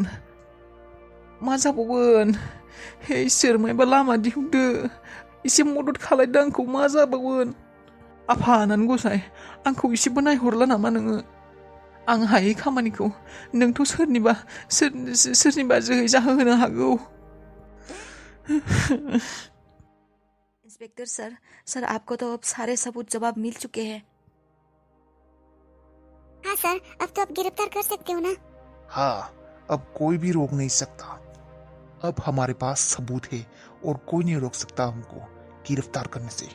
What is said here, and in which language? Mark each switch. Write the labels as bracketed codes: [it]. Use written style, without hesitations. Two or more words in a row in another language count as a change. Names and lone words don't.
[brx] मा जाबावगोन? हे इसोर मायबा लामा दिहुनदो, एसे मदद खालायदो आंखौ। मा जाबावगोन? आफा आनान गसाय, आंखौ एसेबो नायहरला नामा नोङो? आं हायै खामानिखौ नोंथ' सोरनिबा जोहै जाहोनो हागौ। [hi] इंस्पेक्टर सर आपको तो अब सारे सबूत जवाब मिल चुके हैं। हाँ सर, अब तो आप गिरफ्तार कर सकते हो ना? हाँ, अब कोई भी रोक नहीं सकता। अब हमारे पास सबूत है और कोई नहीं रोक सकता हमको गिरफ्तार करने से।